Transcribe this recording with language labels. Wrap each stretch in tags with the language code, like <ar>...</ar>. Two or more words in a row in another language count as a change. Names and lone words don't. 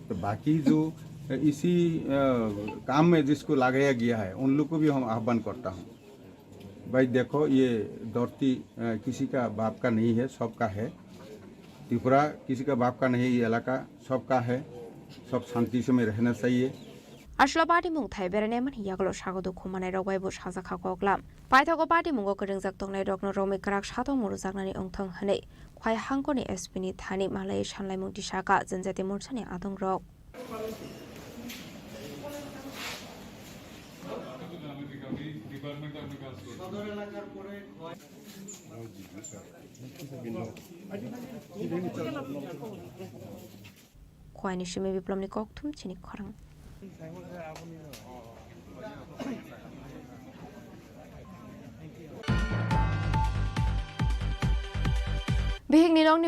<hi>तो बाकी जो इसी काम में जिसको लगाया गया है उन लोग को भी हम आह्वान करता हूँ, भाई देखो ये धरती किसी का बाप का नहीं है, सबका है। त्रिपुरा किसी का बाप का नहीं, ये इलाका सबका है, सब शांति से में रहना चाहिए।</hi> <trp>Ashla party mung thai berene man yaglo shagodu khumane rogwai bu shaza khakoglam paithago party mungo keringjak tongnai rokno romi karak shato murujaknani ongthong hane khwai hangkoni spini thani malai shanlai mung tisaka janjati murchani adong rok khwai ni shimi biplomni kokthum chini khorang Bihik ni rong ni</trp>